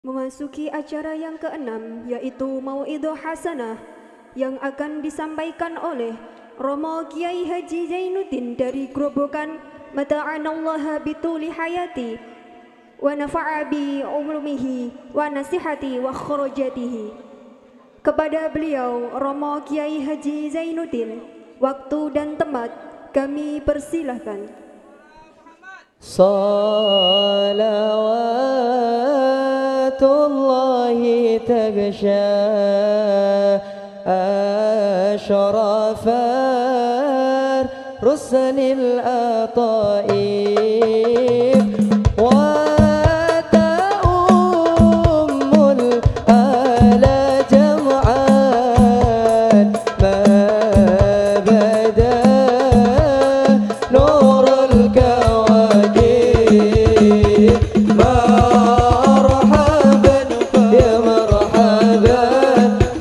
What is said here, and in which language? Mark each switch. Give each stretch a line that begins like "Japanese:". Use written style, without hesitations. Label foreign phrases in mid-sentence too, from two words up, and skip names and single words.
Indonesian: Memasuki acara yang keenam, yaitu
Arabic: موعظة حسنة
Indonesian: yang akan disampaikan oleh Romo Kiai Haji Zainuddin dari Grobogan.
Arabic: متعنا الله بطول حياته ونفع بعلومه ونصائحه وخروجاته.
Indonesian: Kepada beliau Romo Kiai Haji Zainuddin, waktu dan tempat kami persilahkan.
Arabic: صلوات الله تغشى أشرف الرسل الطيب وتعم الآل جمعا ما بدا نور الكواكب مرحبا يا مرحبا